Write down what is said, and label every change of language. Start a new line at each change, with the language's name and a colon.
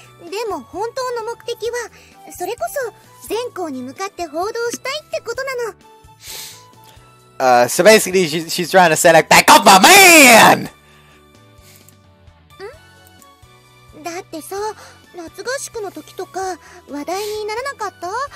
Japanese: でも本当の目的は、それこそ全校に向かって報道したいってことなの。
English: So basically, she's trying to say like, back up my man!
Japanese: だってさ、夏合宿の時とか話題にならなかった？